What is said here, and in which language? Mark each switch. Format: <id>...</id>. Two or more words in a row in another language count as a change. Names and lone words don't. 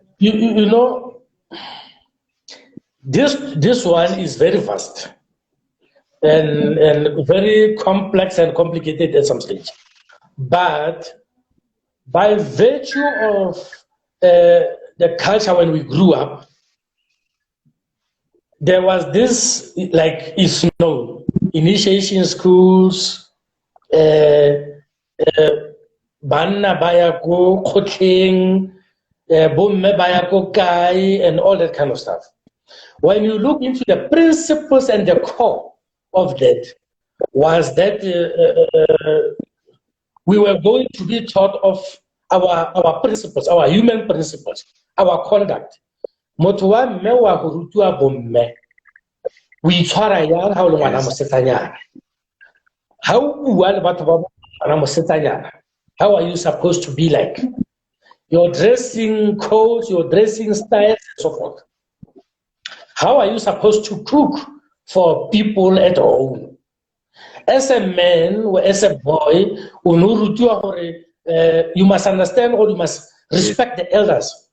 <en>You know, this one is very vast and very complex and complicated at some stage. But by virtue of the culture when we grew up, there was this, like, it's known, initiation schools,</en> <tn>banna baya ko khotleng, bomme baya ko kae,</tn> <en>and all that kind of stuff. When you look into the principles and the core of that, was that we were going to be taught of our principles, our human principles, our conduct.</en> <tn>Motho wa mme wa go rutiwa bomme, o itshwara yang ha o le ngwana mosetsanyana, ha o bua le batho ba bana mosetsanyana,</tn> <en>how are you supposed to be like? your dressing codes, your dressing styles, and so forth. How are you supposed to cook for people at home? As a man or as a boy, you must understand or you must respect the elders.</en>